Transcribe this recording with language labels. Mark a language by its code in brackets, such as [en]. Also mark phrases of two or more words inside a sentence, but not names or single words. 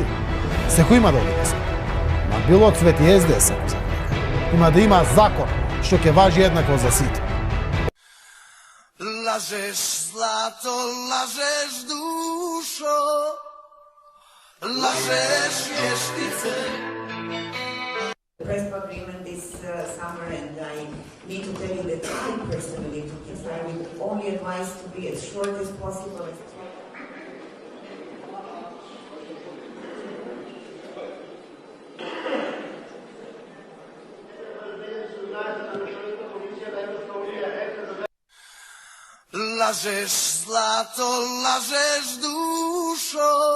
[mk] Секој има да оди. Ма било цвет и СДС. Има да има закон што ќе важи еднакво за сите. Лажеш, злато, лажеш, душо. Лажеш, вештице. [en] The PRESP agreement this summer, and I need to tell you that I personally took it. I would only advise to be as short as possible. [mk] Лажеш, злато, лажеш, душо.